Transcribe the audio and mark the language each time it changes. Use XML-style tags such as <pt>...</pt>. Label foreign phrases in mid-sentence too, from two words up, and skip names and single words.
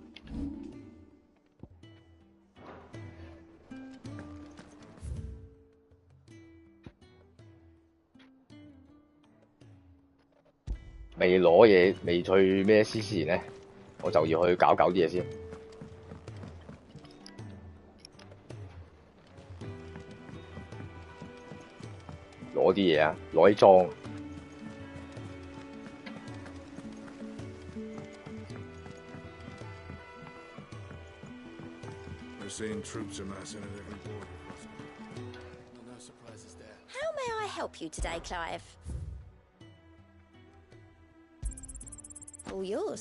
<yue>未攞嘢，未去咩之前咧，我就要去搞啲嘢先。攞啲嘢啊，攞啲裝。</yue> <en>Seeing troops amassing at every border crossing. No surprises there. How may I help you today, Clive? All yours.</en>